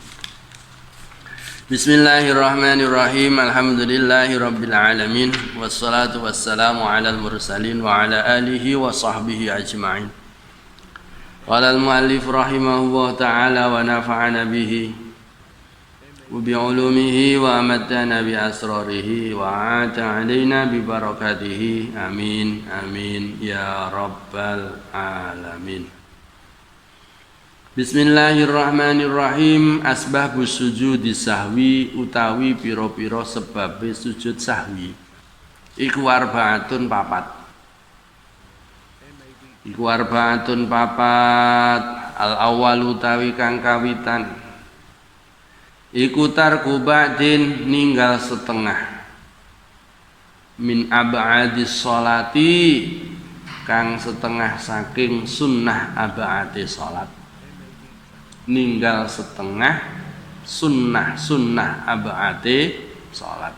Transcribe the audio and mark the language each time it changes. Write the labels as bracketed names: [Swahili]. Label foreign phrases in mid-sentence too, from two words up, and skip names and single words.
[Arabic] بسم الله الرحمن الرحيم الحمد لله رب العالمين والصلاة والسلام على المرسلين وعلى آله وصحبه أجمعين قال المؤلف رحمه الله تعالى ونفعنا به وبعلومه وأمدنا بأسراره وعاد علينا ببركاته آمين آمين يا رب العالمين Bismillahirrahmanirrahim. أسباب سجود السهو [Javanese] utawi pira-pira sebabe sujud sahwi iku arbaatun papat. [Arabic] الأول [Javanese] utawi kang kawitan iku [Arabic] ترك بعض [Javanese] ninggal setengah [Arabic] من أبعاض الصلاة [Javanese] kang setengah saking sunnah ab'adi sholat, ninggal setengah sunnah ab'adi sholat.